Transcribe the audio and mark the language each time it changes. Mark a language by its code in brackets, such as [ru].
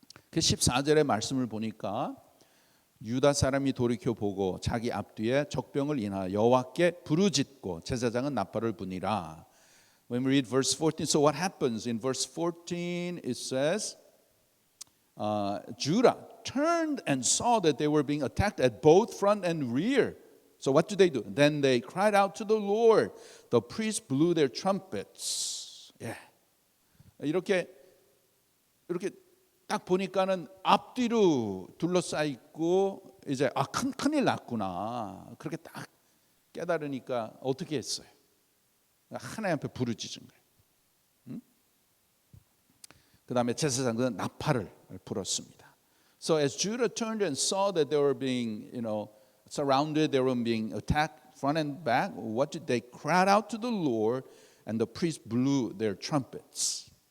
[ko] 그 14절의 말씀을 보니까 유다 사람이 돌이켜 보고 자기 앞뒤에 적병을 인하여 여호와께 부르짖고 제사장은 나팔을 부니라. [en] When we read verse 14, so what happens in verse 14? It says, Judah turned and saw that they were being attacked at both front and rear. So what do? Then they cried out to the Lord. The priests blew their trumpets. Yeah. [ko] 이렇게 딱 보니까는 앞뒤로 둘러싸여 있고 이제 큰일 났구나. 그렇게 딱 깨달으니까 어떻게 했어요? 하나님 앞에 부르짖은 거예요. 그 다음에 제사장은 나팔을 불었습니다. [en] So as Judah turned and saw that they were being, surrounded, they were being attacked front and back. What did they cry out to the Lord and the priests blew their trumpets.